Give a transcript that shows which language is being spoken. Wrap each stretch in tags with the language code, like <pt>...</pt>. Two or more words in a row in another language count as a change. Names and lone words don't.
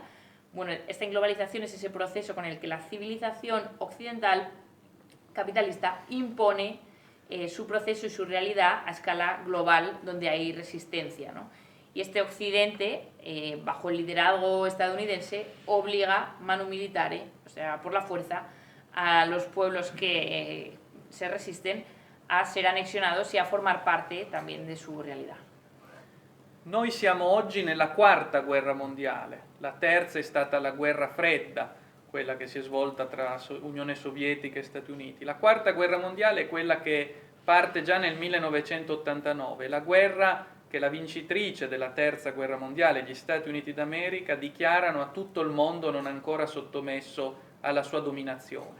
<es>Bueno, esta globalización es ese proceso con el que la civilización occidental capitalista impone su proceso y su realidad a escala global, donde hay resistencia, ¿no? Y este occidente, bajo el liderazgo estadounidense, obliga</es> <la>manu militare,</la> <es>o sea, por la fuerza, a los pueblos que se resisten a ser anexionados y a formar parte también de su realidad.</es> <it>Noi siamo oggi nella quarta guerra mondiale, la terza è stata la guerra fredda, quella che si è svolta tra Unione Sovietica e Stati Uniti. La quarta guerra mondiale è quella che parte già nel 1989, la guerra che la vincitrice della terza guerra mondiale, gli Stati Uniti d'America, dichiarano a tutto il mondo non ancora sottomesso alla sua dominazione.</it>